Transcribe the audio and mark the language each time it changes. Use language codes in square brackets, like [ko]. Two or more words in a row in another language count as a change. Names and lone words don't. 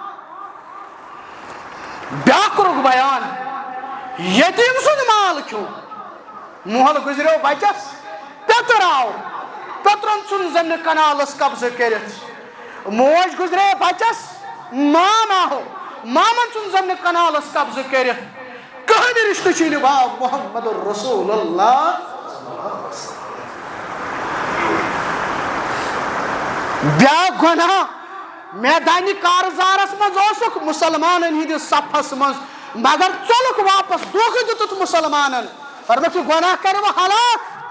[ks] بیاکھ کوٚرُکھ بیان یتیٖم سُنٛد مال کھیوٚو مول گُزریو بچس پیٚتٕر آو پیٚترن ژھُن زمینہِ کنالس قبضہٕ کٔرِتھ موج گُزرے بچس مام آو مامن ژھُن زمینہِ کنالس قبضہٕ کٔرِتھ کٕہٕنۍ رشتہٕ چھُے نہٕ باب [ar] محمد الرسول اللہ [ks] بیاکھ گۄناہ میدانہِ کارزارس منٛز اوسُکھ مُسلمانن ہٕنٛدِس صفس منٛز مگر ژوٚلُکھ واپس دھوکہٕ دِتُتھ مُسلمانن فرمووُکھ یہِ گۄناہ کرِ وۄنۍ ہلاک